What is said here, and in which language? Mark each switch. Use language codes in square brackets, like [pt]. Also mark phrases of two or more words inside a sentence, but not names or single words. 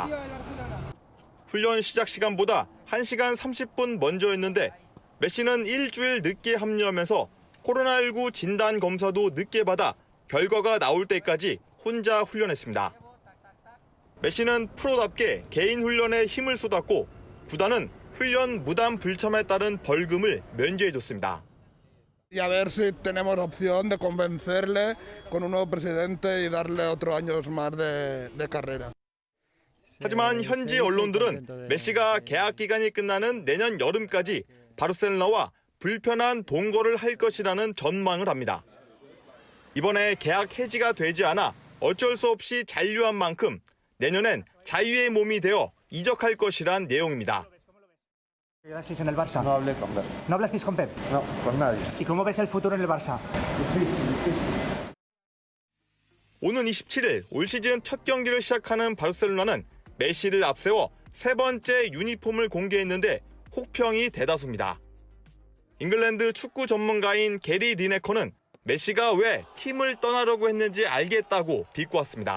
[ko] 훈련 시작 시간보다 1시간 30분 먼저였는데 메시는 일주일 늦게 합류하면서 코로나19 진단 검사도 늦게 받아 결과가 나올 때까지 혼자 훈련했습니다. 메시는 프로답게 개인 훈련에 힘을 쏟았고 구단은 훈련 무단 불참에 따른 벌금을 면제해줬습니다. [es] Y a ver si tenemos opción de convencerle con un nuevo presidente y darle otros años más de carrera. [ko] 하지만 현지 언론들은 메시가 계약 기간이 끝나는 내년 여름까지 바르셀로나와 불편한 동거를 할 것이라는 전망을 합니다. 이번에 계약 해지가 되지 않아 어쩔 수 없이 잔류한 만큼 내년엔 자유의 몸이 되어 이적할 것이란 내용입니다. [es] En el Barça. No hablé con Pep. ¿No hablasteis con Pep? No, con nadie. ¿Y cómo ves el futuro en el Barça? [ko] 오는 27일 올 시즌 첫 경기를 시작하는 바르셀로나는 메시를 앞세워 세 번째 유니폼을 공개했는데 혹평이 대다수입니다. 잉글랜드 축구 전문가인 게리 리네커는 메시가 왜 팀을 떠나려고 했는지 알겠다고 비꼬았습니다.